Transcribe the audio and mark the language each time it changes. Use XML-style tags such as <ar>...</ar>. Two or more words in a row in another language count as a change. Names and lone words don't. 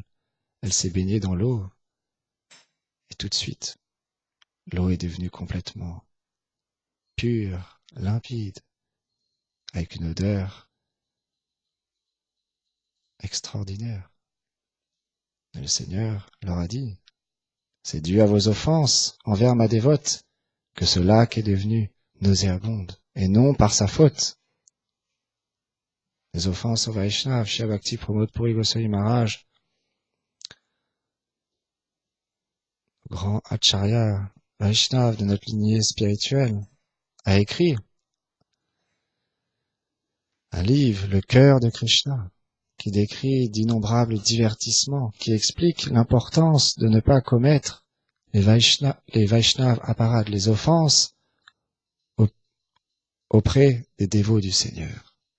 <fr>Elle s'est baignée dans l'eau. Et tout de suite, l'eau est devenue complètement pure, limpide, avec une odeur extraordinaire. Et le Seigneur leur a dit, c'est dû à vos offenses envers ma dévote que ce lac est devenu nauséabonde, et non par sa faute. Les offenses au Vaishnav, Shri Bhakti Pramod Puri Goswami Maharaj, grand Acharya Vaishnav de notre lignée spirituelle, a écrit un livre, Le cœur de Krishna, qui décrit d'innombrables divertissements, qui explique l'importance de ne pas commettre les Vaishnav apparades, les offenses auprès des dévots du Seigneur.</fr>